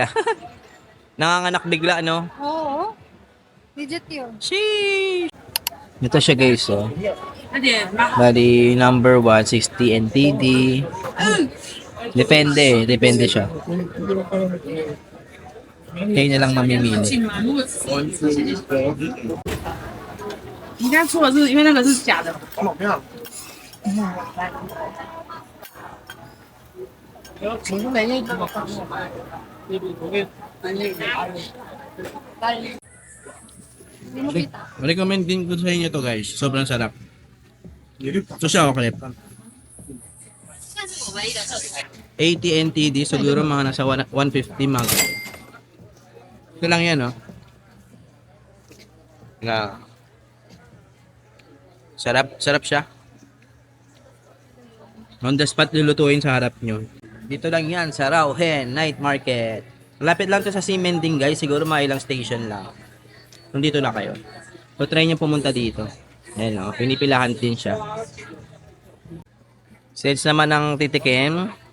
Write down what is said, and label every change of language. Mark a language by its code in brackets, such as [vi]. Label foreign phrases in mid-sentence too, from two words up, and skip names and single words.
[tl] Nanganganak bigla, no? Oo. Legit yun. Sheesh! Ito siya guys, oh. Bali, number 160 NTD. Depende siya. Kayo na lang mamimili. [zh] 你家错了，是因为那个是假的。 [tl] Recommend din ko sa inyo to guys. Sobrang sarap. So siya okay. 80 NTD, siguro mga nasa 150 mga. Ito lang yan, oh. Na. Sarap siya. [en] On the spot [tl] lulutuin sa harap nyo. Dito lang yan sa Rauhen Night Market. Malapit lang to sa Simending guys. Siguro mga ilang station lang. Nandito na kayo. So try nyo pumunta dito. Ayan o. Pinipilahan din siya. Sales naman ng titikim.